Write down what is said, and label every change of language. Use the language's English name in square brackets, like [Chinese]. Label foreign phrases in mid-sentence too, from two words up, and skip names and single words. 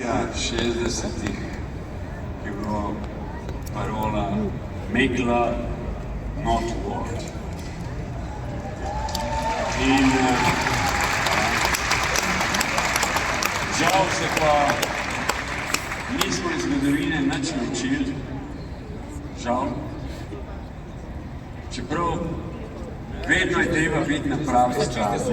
[Slovenian] 60-ih, ki je bilo parola [English] Make love, not war. [Slovenian] In žal se pa nismo iz zgodovine nič naučili, žal. Čeprav vedno je treba biti na pravi strani.